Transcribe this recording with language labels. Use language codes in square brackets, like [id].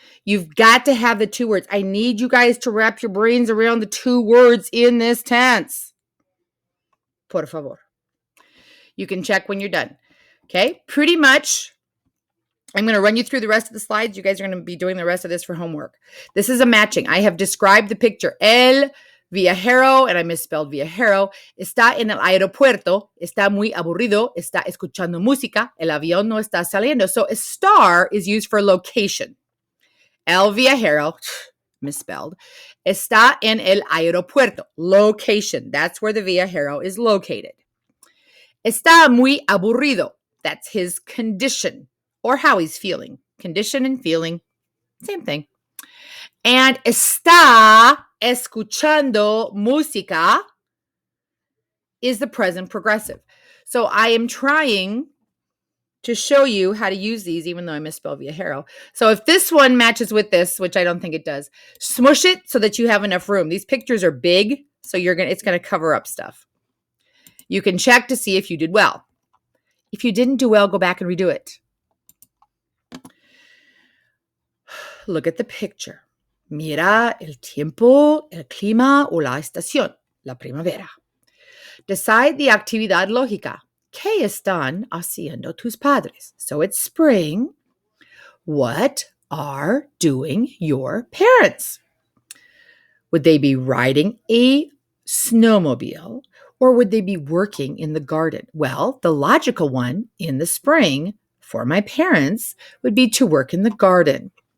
[en] You've got to have the two words. I need you guys to wrap your brains around the two words in this tense. [es] Por favor. [en] You can check when you're done. Okay, pretty much. I'm going to run you through the rest of the slides. You guys are going to be doing the rest of this for homework. This is a matching. I have described the picture. [es] El viajero, [en] and I misspelled viajero, [es] está en el aeropuerto, está muy aburrido, está escuchando música, el avión no está saliendo. [en] So estar is used for location. [es] El viajero, [en] misspelled, [es] está en el aeropuerto, [en] location. That's where the viajero is located. [es] Está muy aburrido. [en] That's his condition or how he's feeling. Condition and feeling, same thing. And [es] está escuchando música [en] is the present progressive. So I am trying to show you how to use these, even though I misspelled viajero. So if this one matches with this, which I don't think it does, smush it so that you have enough room. These pictures are big, so it's going to cover up stuff. You can check to see if you did well. If you didn't do well, go back and redo it. Look at the picture. [es] Mira el tiempo, el clima o la estación, la primavera. [en] Decide the [es] actividad lógica. ¿Qué están haciendo tus padres? [en] So it's spring. What are doing your parents? Would they be riding a snowmobile or would they be working in the garden? Well, the logical one in the spring for my parents would be to work in the garden.